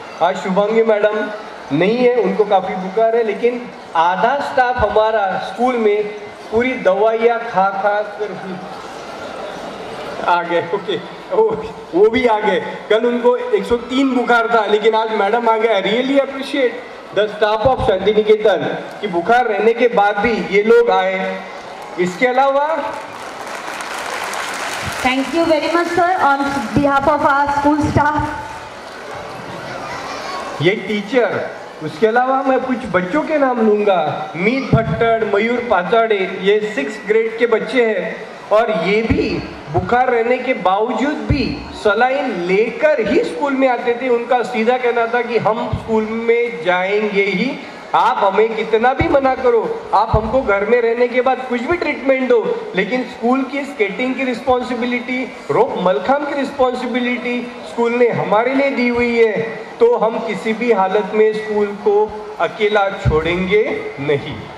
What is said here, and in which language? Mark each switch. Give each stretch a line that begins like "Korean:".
Hindi: आज शुभांगी मैडम नहीं है, उनको काफ़ी बुखार है, लेकिन आधा स्टाफ हमारा स्कूल में पूरी दवाइयाँ खा कर आ गए। ओके, वो भी आ गए। कल उनको 103 बुखार था, लेकिन आज मैडम आ गए।
English: really appreciate the staff of
Hindi: Shanti Niketan कि बुखार रहने के बाद भी ये लोग आए। इसके अलावा
English: Thank you very much, sir, on behalf of our school staff.
Hindi: ये टीचर, उसके अलावा मैं कुछ बच्चों के नाम लूँगा। मीत भट्टड़, मयूर पाचाड़े, ये 6th ग्रेड के बच्चे हैं और ये भी बुखार रहने के बावजूद भी सलाइन लेकर ही स्कूल में आते थे। उनका सीधा कहना था कि हम स्कूल में जाएंगे ही, आप हमें कितना भी मना करो, आप हमको घर में रहने के बाद कुछ भी ट्रीटमेंट दो, लेकिन स्कूल की स्केटिंग की रिस्पॉन्सिबिलिटी, रोप मलखाम की रिस्पॉन्सिबिलिटी स्कूल ने हमारे लिए दी हुई है, तो हम किसी भी हालत में स्कूल को अकेला छोड़ेंगे नहीं।